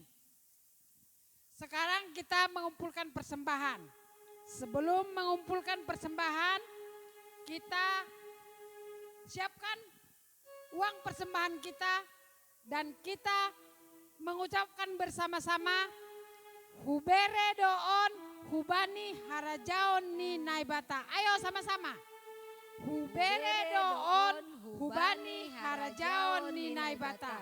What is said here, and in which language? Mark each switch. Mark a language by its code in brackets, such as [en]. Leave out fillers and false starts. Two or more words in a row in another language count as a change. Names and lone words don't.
[id] Sekarang kita mengumpulkan persembahan. Sebelum mengumpulkan persembahan, kita siapkan uang persembahan kita dan kita mengucapkan bersama-sama [bts] Hubere doon hubani harajaon ni naibata. [id] Ayo sama-sama. [bts] Hubere doon hubani harajaon ni naibata.